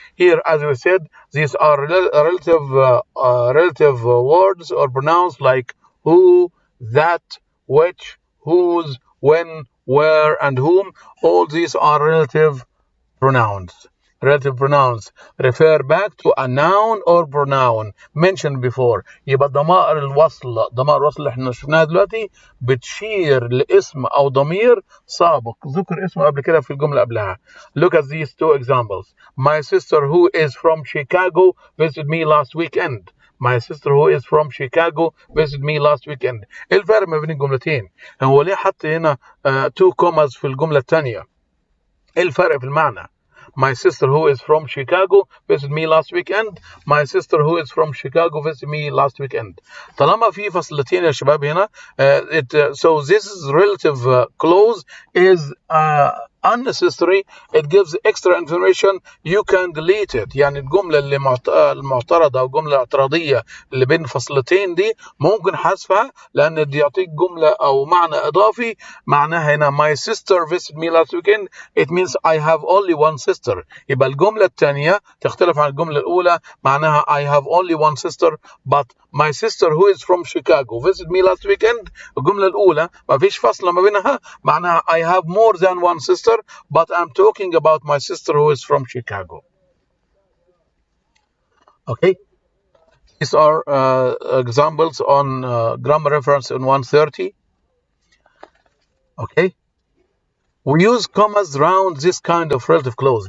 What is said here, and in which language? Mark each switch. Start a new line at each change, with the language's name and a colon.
English: Here, as we said, these are relative words or pronouns like who, that, which, whose, when, where, and whom. All these are relative pronouns. relative pronouns refer back to a noun or pronoun mentioned before.
Arabic: يبقى ضمائر الوصل اللي احنا شفناها دلوقتي بتشير لاسم او ضمير سابق ذكر اسمه قبل كده في الجملة قبلها.
English: Look at these two examples. My sister who is from Chicago visited me last weekend. My sister who is from Chicago visited me last weekend.
Arabic: ايه الفرق ما بين الجملتين؟ هو ليه حط هنا
English: two commas
Arabic: في الجملة الثانية؟ ايه الفرق في المعنى؟
English: My sister who is from Chicago visited me last weekend. My sister who is from Chicago visited me last weekend.
Arabic: طالما في فصلتين يا شباب هنا
English: so this is relative clause is unnecessary. It gives extra information. You can delete it.
Arabic: يعني الجملة اللي المعترضة أو الجملة الاعتراضية اللي بين فصلتين دي ممكن حذفها لأن دي يعطيك جملة أو معنى إضافي. معناها هنا
English: my sister visited me last weekend. It means I have only one sister.
Arabic: يبقى الجملة الثانية تختلف عن الجملة الأولى. معناها
English: I have only one sister but my sister who is from Chicago visited me last weekend.
Arabic: الجملة الأولى ما فيش فصل ما بينها. معناها
English: I have more than one sister but I'm talking about my sister who is from Chicago. Okay, these are examples on grammar reference in 130. Okay, we use commas around this kind of relative clause.